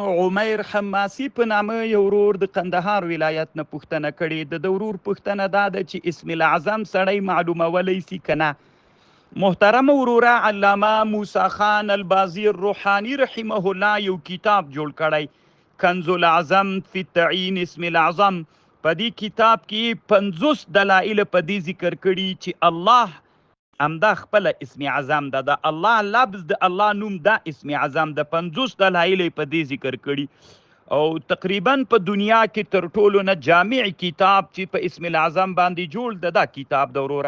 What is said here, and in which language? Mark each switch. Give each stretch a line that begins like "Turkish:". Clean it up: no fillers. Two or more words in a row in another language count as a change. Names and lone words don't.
Pashto: عمیر حماسي په نامه یو ورور د قندهار ولایت نه پوښتنه کړې. د ورور پوښتنه دا ده چې اسم العظم سړی معلومولی سي که نه؟ محترم وروره، علامه موسی خان البازی الروحانی
Arabic: رحمه الله
Pashto: یو کتاب جوړ کړی، کنز العظم فی تعیین اسم العظم. په دې کتاب کې 50 دلایل په دې ذکر کړي چې الله همدا خپل اسم اعظم ده، د الله لفظ د الله نوم دا اسم اعظم ده. 50 دلایل په دې ذکر کړي، او تقریبا په دنیا کې تر ټولو نه جامع کتاب چې په اسم العظم باندې جوړ ده دا کتاب ده وروره.